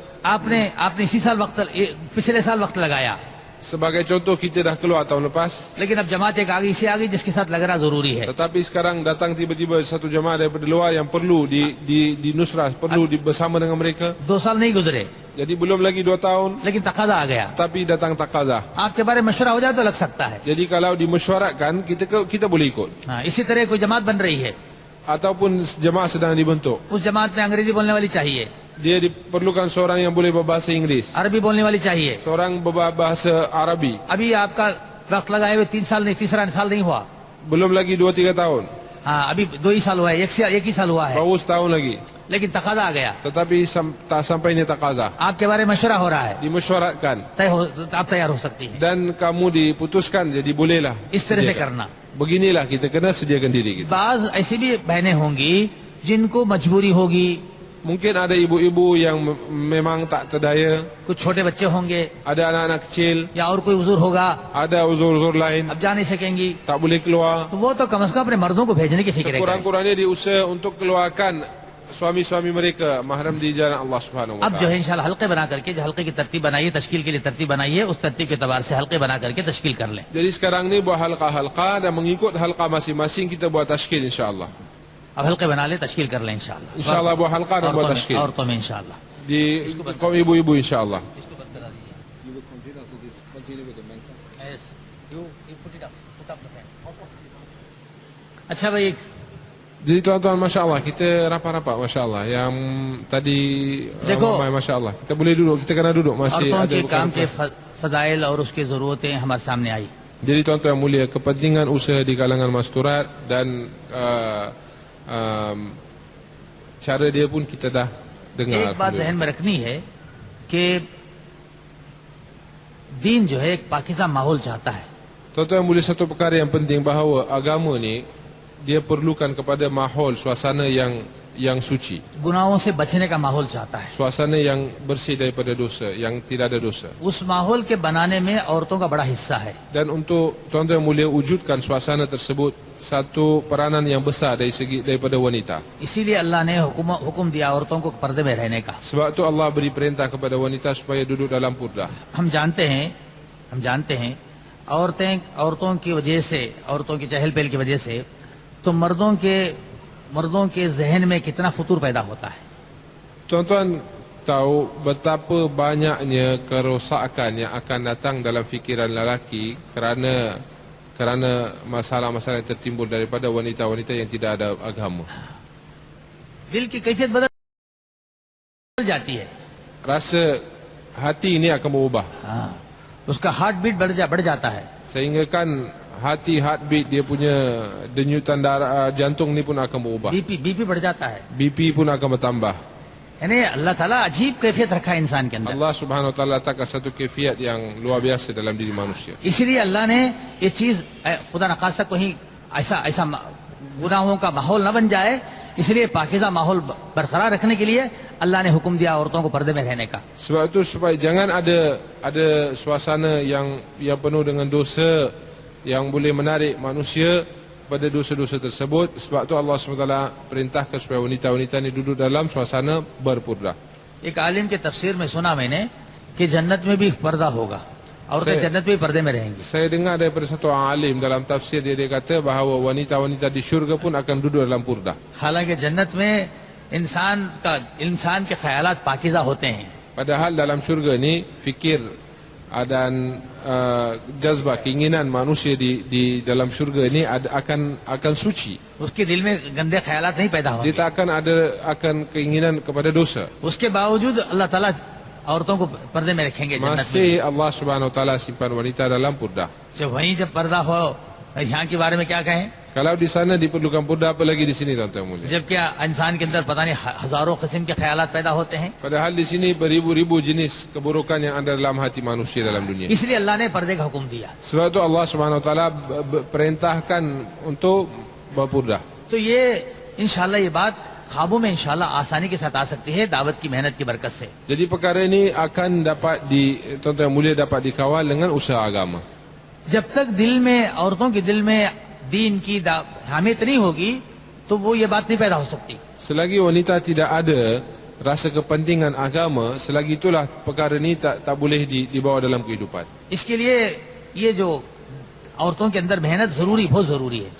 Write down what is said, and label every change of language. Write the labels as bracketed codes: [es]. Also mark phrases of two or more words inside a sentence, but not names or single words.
[ur] آپ نے اسی سال پچھلے سال وقت لگایا, [ms] Sebagai contoh, kita dah keluar tahun lepas. [ur] لیکن اب جماعت ایک آگے اسے آگے جس کے ساتھ لگنا ضروری ہے. [ms] Tetapi sekarang datang tiba-tiba satu jamaah daripada luar yang perlu di nusrah, perlu bersama dengan mereka. [ur] 2 سال نہیں گزرے [ms] Jadi belum lagi 2 tahun, [ur] لیکن تقاضا آ گیا. [ms] tapi datang takaza. [ur] آپ کے بارے میں مشورہ ہو جائے تو لگ سکتا ہے. [ms] Jadi kalau dimesyuaratkan, kita boleh ikut. [ur] ہاں، اسی طرح کوئی جماعت بن رہی ہے, [ms] Ataupun jamaah sedang dibentuk. [ur] اس جماعت میں انگریزی بولنے والی چاہیے, [ms] Dia diperlukan seorang yang boleh berbahasa Inggeris, [ur] عربی بولنے والی چاہیے. [ms] seorang berbahasa Arabi. [ur] ابھی آپ کا وقت لگائے ہوئے 3 سال نہیں، تیسرا سال نہیں ہوا. [ms] Belum lagi 2-3 tahun, [ur] ہاں، ابھی 2 ہی سال ہوا ہے، ایک ہی سال ہوا ہے, [ms] baru setahun lagi. [ur] لیکن تقاضا آ گیا. [ms] Tetapi tak sampai ni takaza. [ur] آپ کے بارے میں مشورہ ہو رہا ہے, [ms] Dimesyuaratkan [ur] آپ تیار ہو سکتی ہے. [ms] dan kamu diputuskan, jadi bolehlah. [ur] اس طرح سے [ms] Sediakan. [ur] करना. [ms] Beginilah kita kena sediakan diri kita. [ur] بعض ایسی بھی بہنیں ہوں گی جن کو مجبوری ہوگی, [ms] Mungkin ada ibu-ibu yang memang tak terdaya, [ur] کچھ چھوٹے بچے ہوں گے [ms] ada anak-anak kecil, [ur] یا اور کوئی عذر ہوگا, [ms] ada uzur-uzur lain, [ur] اب جا نہیں سکیں گی, [ms] tak boleh keluar. [ur] تو وہ تو کم سے کم اپنے مردوں کو بھیجنے کی فکر ہے. [ms] Kurang-kurangnya diusaha untuk keluarkan suami-suami mereka mahram di jalan [ar] Allah Subhanahu wa [ur] اب جو [ms] taala. [ur] ہے انشاءاللہ حلقے بنا کرکے، جو حلقے کی ترتیب بنائیے، تشکیل کے لیے ترتیب بنائیے، اس ترتیب کے اعتبار سے حلقے بنا کرکے تشکیل کر لیں. [ms] Jadi sekarang ni buat halqa-halqa dan mengikut halqa masing-masing kita buat tashkil insya-Allah. [ur] اب حلقے بنا لے، تشکیل کر لیں انشاءاللہ. [ms] Insya-Allah buat halqa dan buat tashkil [ur] عورتوں میں انشاءاللہ. [ms] di kaum ibu-ibu insya-Allah. [ur] اچھا بھائی, [ms] Jadi tuan-tuan, [ar] Masya Allah, [ms] kita rapat-rapat, [ar] Masya Allah. [ms] Yang tadi [ur] Dekho. [ms] ramai, [ar] Masya Allah. [ms] Kita boleh duduk, kita kena duduk. Masih [ur] औरतों [ms] ada [ur] के [ms] bukan- [ur] کام کے فضائل اور اس کی ضرورتیں ہمارے سامنے آئی. [ms] Jadi tuan-tuan yang mulia, kepentingan usaha di kalangan masturat dan cara dia pun kita dah dengar. [ur] ایک بات ذہن میں رکھنی ہے کہ دین جو ہے ایک پاکیزہ ماحول چاہتا ہے. [ms] Tuan-tuan yang mulia, satu perkara yang penting bahawa agama ni dia perlukan kepada mahol, suasana yang suci, [ur] گناہوں سے بچنے کا ماحول چاہتا ہے. [ms] suasana yang bersih daripada dosa, yang tidak ada dosa. [ur] اس ماحول کے بنانے میں عورتوں کا بڑا حصہ ہے. [ms] Dan untuk tuan-tuan yang mulia wujudkan suasana tersebut, satu peranan yang besar daripada wanita. [ur] اسی لیے اللہ نے حکم دیا عورتوں کو پردے میں رہنے کا. [ms] Sebab tu Allah beri perintah kepada wanita supaya duduk dalam purdah. [ur] ہم جانتے ہیں عورتوں کی وجہ سے، عورتوں کی چہل پہل کی وجہ سے تو مردوں کے ذہن میں کتنا فتور پیدا ہوتا ہے. [ms] Tuan-tuan tahu betapa banyaknya kerosakan yang akan datang dalam fikiran lelaki kerana masalah-masalah yang tertimbul daripada wanita-wanita yang tidak ada agama. [ur] دل کی کیفیت بدل جاتی ہے. [ms] Rasa hati ini akan berubah. [ur] ہاں، اس کا [en] heart beat [ur] بڑھ جاتا ہے. [ms] Sehingga kan hati, heartbeat dia punya denyutan darah jantung ni pun akan berubah. [ur] بی پی بڑھ جاتا ہے. [ms] BP pun akan bertambah. [ur] یعنی اللہ تعالیٰ عجیب کیفیت رکھا ہے انسان کے اندر. [ar] Allah Subhanahu wa taala [ms] letakkan satu kefiat yang luar biasa dalam diri manusia. [ur] اس لیے اللہ نے یہ چیز، خدا نہ خواستہ کہیں ایسا گناہوں کا ماحول نہ بن جائے، اس لیے پاکیزہ ماحول برقرار رکھنے کے لیے اللہ نے حکم دیا عورتوں کو پردے میں رہنے کا. [ms] Sebab itu supaya jangan ada suasana yang penuh dengan dosa yang boleh menarik manusia pada dosa-dosa tersebut. Sebab tu Allah SWT perintahkan supaya wanita-wanita ni duduk dalam suasana berpurdah. [ur] ایک عالم کے تفسیر میں سنا میں نے کہ جنت میں بھی پردہ ہوگا، عورتیں جنت میں بھی پردے میں رہیں گی. [ms] Saya dengar daripada satu alim dalam tafsir dia kata bahawa wanita-wanita di syurga pun akan duduk dalam purdah. [ur] حالانکہ جنت میں انسان کے خیالات پاکیزہ ہوتے ہیں. [ms] Padahal dalam syurga ni fikir dan jazbah, keinginan manusia di dalam syurga ni akan suci. [ur] اس کے دل میں گندے خیالات نہیں پیدا [ms] Dia [ur] ہوں گے. [ms] tak akan keinginan kepada dosa. [ur] اس کے باوجود اللہ تعالیٰ عورتوں کو پردے میں رکھیں گے جنت میں. [ms] Masih [ar] Allah Subhanahu wa taala [ms] simpan wanita dalam purdah. [ur] جب پردہ ہو، یہاں کے بارے میں کیا کہیں. [ms] Kalau di sana diperlukan purda, apa lagi di sini tuan-tuan mulia? [ur] جبکہ انسان کے اندر پتا نہیں ہزاروں قسم کے خیالات پیدا ہوتے ہیں. [ms] Padahal di sini beribu-ribu jenis keburukan yang ada dalam hati manusia dalam dunia. [ur] اس لیے اللہ نے پردے کا حکم دیا. [ms] Sebab itu [ar] Allah Subhanahu Wa Taala [ms] perintahkan untuk berpurda. [ur] تو یہ انشاءاللہ یہ بات خوابوں میں انشاءاللہ آسانی کے ساتھ آ سکتی ہے دعوت کی محنت کی برکت سے. [ms] Jadi perkara ini akan dapat tuan-tuan mulia dapat dikawal dengan usaha agama. [ur] جب تک دل میں عورتوں کے دل میں دین کی حمیت نہیں ہوگی تو وہ یہ بات نہیں پیدا ہو سکتی. [ms] Selagi wanita tidak ada rasa kepentingan agama, selagi itulah perkara ini tak boleh dibawa dalam kehidupan. [ur] اس کے لیے یہ جو عورتوں کے اندر محنت ضروری بہت ضروری ہے.